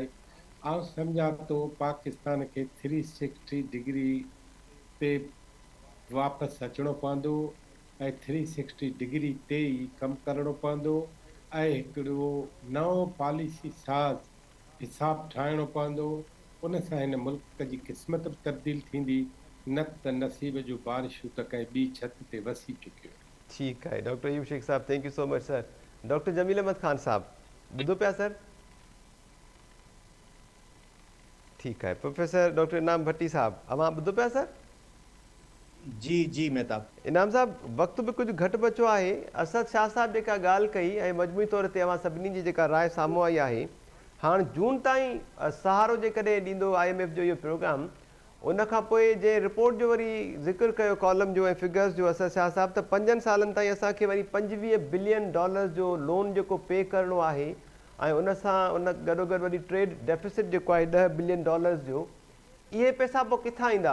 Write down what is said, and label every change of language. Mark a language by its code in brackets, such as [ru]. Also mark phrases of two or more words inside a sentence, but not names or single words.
[sd] आउं सम्झां थो पाकिस्तान खे 360 डिग्री ते वापसि अचिणो पवंदो ऐं 360 डिग्री ते ई कमु करणो पवंदो ऐं हिकिड़ो नओं पॉलिसी साज़ हिसाबु ठाहिणो पवंदो। उन सां हिन मुल्क जी क़िस्मत बि तब्दील थींदी, न त नसीब जूं बारिशूं त कंहिं ॿी छत ते वसी चुकियूं। ठीकु आहे डॉक्टर अयूब शेख साहब, [en] Thank you so much sir. [sd] डॉक्टर जमील अहमद ख़ान साहब ॿुधो पिया सर? ठीकु आहे। प्रोफेसर डॉक्टर इनाम भट्टी साहब, अवां ॿुधो पिया सर? जी जी मेहताब। इनाम साहब, वक़्तु बि कुझु घटि बचियो आहे। असद शाह साहब जेका ॻाल्हि कई ऐं मजमूई तौर ते अवां सभिनी जी जेका राय साम्हूं आई आहे, हाणे जून ताईं सहारो जेकॾहिं ॾींदो IMF जो इहो प्रोग्राम, उन खां पोइ जंहिं रिपोर्ट जो वरी ज़िक्र कयो कॉलम जो ऐं फिगर्स जो असद शाह साहब, त 5 सालनि ताईं असांखे वरी $25 बिलियन जो लोन जेको पे करिणो आहे ऐं उन सां उन गॾोगॾु वरी [en] trade deficit [sd] जेको आहे $10 बिलियन जो, इहे पैसा पोइ किथां ईंदा?